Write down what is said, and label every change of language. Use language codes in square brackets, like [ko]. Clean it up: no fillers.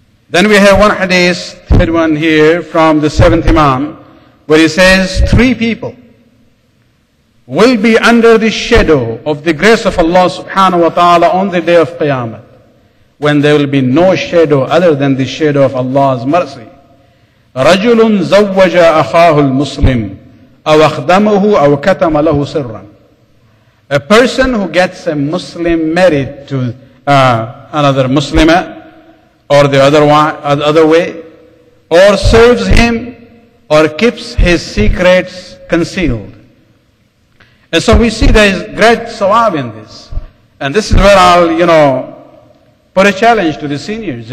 [en] Then we have one hadith, third one here, from the 7th Imam, where he says, 3 people will be under the shadow of the grace of Allah subhanahu wa ta'ala on the day of Qiyamah, when there will be no shadow other than the shadow of Allah's mercy. [ar] رَجُلٌ زَوَّجَ أَخَاهُ الْمُسْلِمِ أَوْ أَخْدَمَهُ أَوْ كَتَمَ لَهُ سِرًّا. [en] A person who gets a Muslim married to another Muslimah, or the other way, or serves him, or keeps his secrets concealed. And so we see there is great sawab in this. And this is where I'll, put a challenge to the seniors.